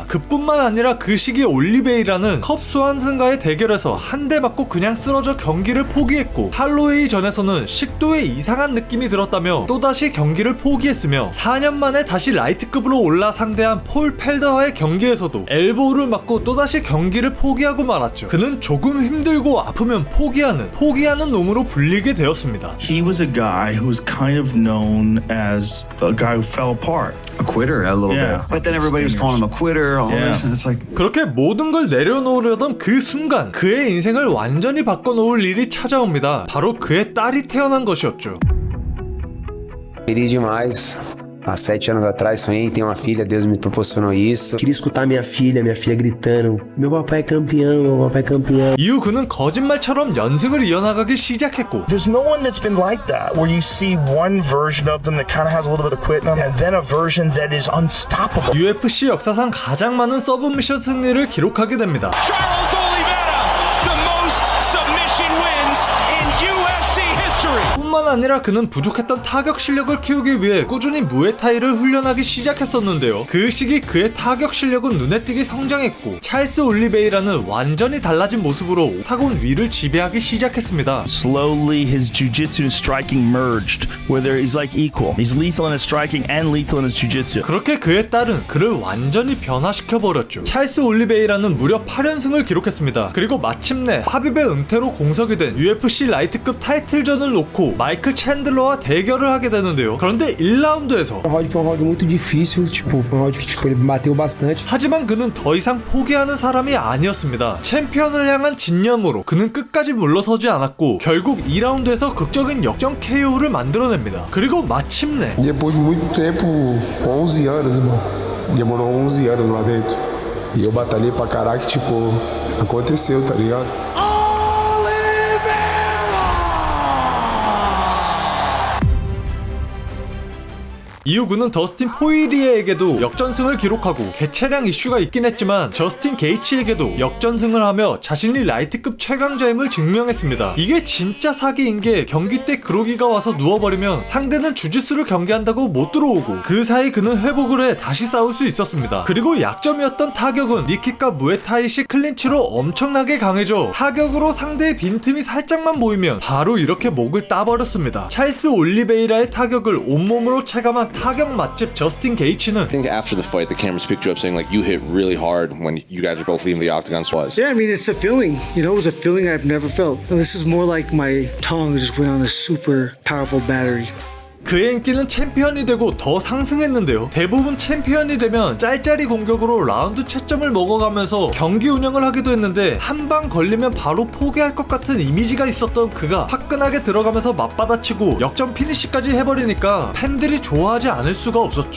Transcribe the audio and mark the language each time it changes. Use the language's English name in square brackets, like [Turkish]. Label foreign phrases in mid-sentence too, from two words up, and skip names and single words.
[Korean] 그뿐만 아니라 그 시기 올리베이라는 컵 수완슨과의 대결에서 한 대 맞고 그냥 쓰러져 경기를 포기했고 할로웨이 전에서는 식도에 이상한 느낌이 들었다며 또다시 경기를 포기했으며 4년 만에 다시 라이트급으로 올라 상대한 폴 펠더와의 경기에서도 엘보우를 맞고 또다시 경기를 포기하고 말았죠. 그는 조금 힘들고 아프면 포기하는 놈으로 불리게 되었습니다. [English] He was a guy who was kind of known as the guy who fell apart. A quitter a little Yeah. bit. But then everybody was calling him a quitter, all Yeah. this, and it's like, [Korean] 그렇게 모든 걸 내려놓으려던 그 순간 그의 인생을 완전히 바꿔놓을 일이 찾아옵니다. 바로 그의 딸이 태어난 것이었죠. [Portuguese] Queria demais. Há 7 anos atrás sonhei em ter uma filha, Deus me proporcionou isso. Queria escutar minha filha gritando: meu papai é campeão, meu papai é campeão. [Korean] 이후 그는 거짓말처럼 연승을 이어나가기 시작했고 [English] There's no one that's been like that, where you see one version of them that kind of has a little bit of quit in them, and then a version that is unstoppable. [Korean] UFC 역사상 가장 많은 서브미션 승리를 기록하게 됩니다. [English] Charles Oliveira, the most submission wins in UFC history. [Korean] 뿐만 아니라 그는 부족했던 타격 실력을 키우기 위해 꾸준히 무에타이를 훈련하기 시작했었는데요. 그 시기 그의 타격 실력은 눈에 띄게 성장했고 찰스 올리베이라는 완전히 달라진 모습으로 옥타곤 위를 지배하기 시작했습니다. [English] Slowly, his jiu-jitsu and striking merged, where he's like equal. He's lethal in his striking and lethal in his jiu-jitsu. [Korean] 그렇게 그의 딸은 그를 완전히 변화시켜버렸죠. 찰스 올리베이라는 무려 8연승을 기록했습니다. 그리고 마침내 하빕의 은퇴로 공석이 된 UFC 라이트급 타이틀전을 놓고 마이클 챈들러와 대결을 하게 되는데요. 그런데 1라운드에서 [Portuguese] O round foi um round muito difícil, tipo, foi um round que tipo, ele bateu bastante. [Korean] 하지만 그는 더 이상 포기하는 사람이 아니었습니다. 챔피언을 향한 진념으로 그는 끝까지 물러서지 않았고 결국 2라운드에서 극적인 역전 KO를 만들어냅니다. 그리고 마침내 [Portuguese] Depois de muito tempo, 11 anos, irmão. Demorou 11 anos lá dentro. E eu batalhei pra caraca, tipo, aconteceu, tá ligado? [Korean] 이후 그는 더스틴 포이리에에게도 역전승을 기록하고 개체량 이슈가 있긴 했지만 저스틴 게이츠에게도 역전승을 하며 자신이 라이트급 최강자임을 증명했습니다. 이게 진짜 사기인 게 경기 때 그로기가 와서 누워버리면 상대는 주짓수를 경기한다고 못 들어오고 그 사이 그는 회복을 해 다시 싸울 수 있었습니다. 그리고 약점이었던 타격은 니킥과 무에타이식 클린치로 엄청나게 강해져 타격으로 상대의 빈틈이 살짝만 보이면 바로 이렇게 목을 따버렸습니다. 찰스 올리베이라의 타격을 온몸으로 체감한 타격 맛집 저스틴 게이츠는 [English] I think after the fight, the cameras picked you up saying like you hit really hard when you guys are both leaving the octagon. Was Yeah, I mean, it's a feeling. You know, it was a feeling I've never felt. This is more like my tongue just went on a super powerful battery. [Korean] 그의 인기는 챔피언이 되고 더 상승했는데요. 대부분 챔피언이 되면 짤짤이 공격으로 라운드 채점을 먹어가면서 경기 운영을 하기도 했는데 한 방 걸리면 바로 포기할 것 같은 이미지가 있었던 그가 화끈하게 들어가면서 맞받아치고 역전 피니시까지 해버리니까 팬들이 좋아하지 않을 수가 없었죠.